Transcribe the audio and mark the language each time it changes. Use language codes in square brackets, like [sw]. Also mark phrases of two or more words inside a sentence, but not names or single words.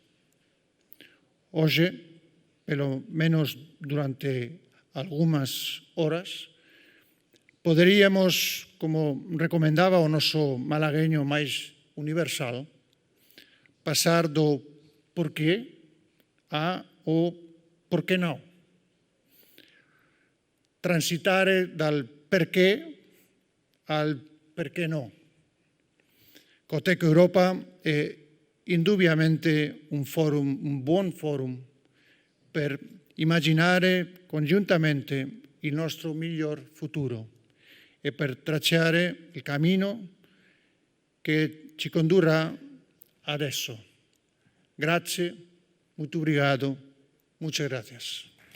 [gl] Hoxe, pelo menos durante algunhas horas, poderíamos, como recomendaba o noso malagueño máis universal, pasar do por qué a o por qué non. [it] Transitar dal perché al perché no. COTEC Europa è indubbiamente un buon forum per immaginare congiuntamente il nostro miglior futuro e per tracciare il cammino che ci condurrà adesso. Grazie, molto obrigado, [es] muchas gracias.